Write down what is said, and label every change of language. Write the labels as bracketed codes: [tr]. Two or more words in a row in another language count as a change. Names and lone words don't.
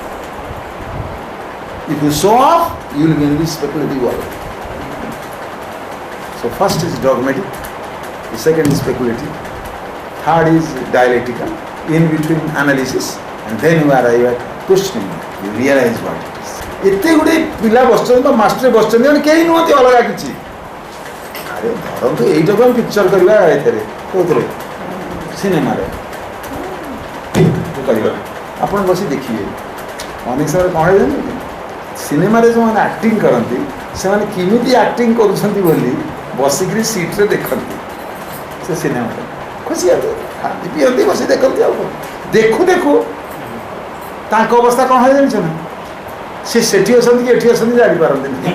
[en] If you show off, you will be in this speculative world. So first is dogmatic, the second is speculative, third is dialectical, in between analysis, and then you arrive at questioning, you realize what it is. [or] ଏତେ ଗୁଡ଼େ ପିଲା ବସିଛନ୍ତି ବା ମାଷ୍ଟର ବସିଛନ୍ତି ମାନେ କେହି ନୁହନ୍ତି ଅଲଗା କିଛି ଆରେ ଧରନ୍ତୁ ଏଇଟାକୁ ଆମେ ପିକ୍ଚର କରିବା ଏଥିରେ କେଉଁଥିରେ ସିନେମାରେ କରିବା ଆପଣ ବସି ଦେଖିବେ ଅନେକ ସମୟରେ କ'ଣ ହେଇଯାନ୍ତି ସିନେମାରେ ଯେଉଁମାନେ ଆକ୍ଟିଂ କରନ୍ତି ସେମାନେ କେମିତି ଆକ୍ଟିଂ କରୁଛନ୍ତି ବୋଲି ବସିକିରି ସିଟ୍ରେ ଦେଖନ୍ତି ସେ ସିନେମାରେ ଖୁସି ଖାଆନ୍ତି ପିଅନ୍ତି ବସି ଦେଖନ୍ତି ଆଉ ଦେଖୁ ଦେଖୁ ତାଙ୍କ ଅବସ୍ଥା କ'ଣ ହୁଏ ଜାଣିଛ ନା ସେ ସେଠି ଅଛନ୍ତି କି ଏଠି ଅଛନ୍ତି ଜାଣିପାରନ୍ତିନି